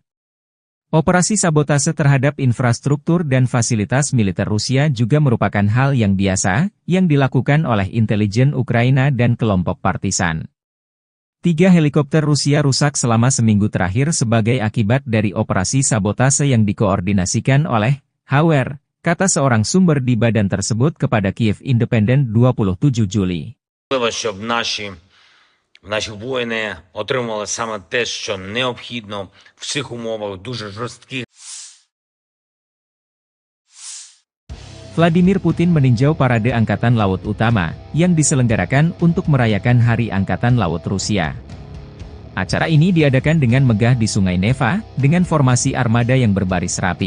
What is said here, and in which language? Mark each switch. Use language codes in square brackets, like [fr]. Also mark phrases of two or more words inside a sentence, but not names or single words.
[id] Operasi sabotase terhadap infrastruktur dan fasilitas militer Rusia juga merupakan hal yang biasa, yang dilakukan oleh intelijen Ukraina dan kelompok partisan. 3 helikopter Rusia rusak selama seminggu terakhir sebagai akibat dari operasi sabotase yang dikoordinasikan oleh HR, kata seorang sumber di badan tersebut kepada Kiev Independent 27 Juli. [uk] Щоб наші воїни отримали саме те, що необхідно в цих умовах дуже жорстких. [id] Vladimir Putin meninjau parade Angkatan Laut Utama, yang diselenggarakan untuk merayakan Hari Angkatan Laut Rusia. Acara ini diadakan dengan megah di Sungai Neva, dengan formasi armada yang berbaris rapi.